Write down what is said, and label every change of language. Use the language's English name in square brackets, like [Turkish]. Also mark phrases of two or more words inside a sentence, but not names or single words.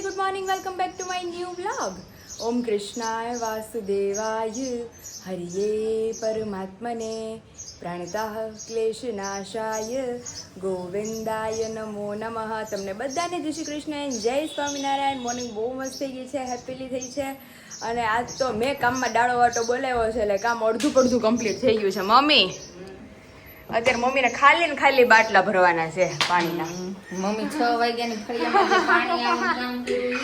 [English] morning, welcome back to my new vlog. [Sanskrit] ॐ कृष्णाय वासुदेवाय हरये परमात्मने प्रणतः क्लेशनाशाय गोविन्दाय नमो नमः. [Gujarati] તમને બધાને જય શ્રી કૃષ્ણ અને જય સ્વામિનારાયણ. મોર્નિંગ બહુ મસ્ત થઈ ગઈ છે, હેપીલી થઈ છે. અને આજ તો મેં કામમાં ડાળો વાટો બોલાવ્યો છે એટલે કામ અડધું પડધું કમ્પ્લીટ થઈ ગયું છે. મમ્મી અત્યારે મમ્મીને ખાલી ને ખાલી બાટલા ભરવાના છે પાણીના. મમ્મી 6 વાગ્યાની ફળિયામાં પાણી આવવાનું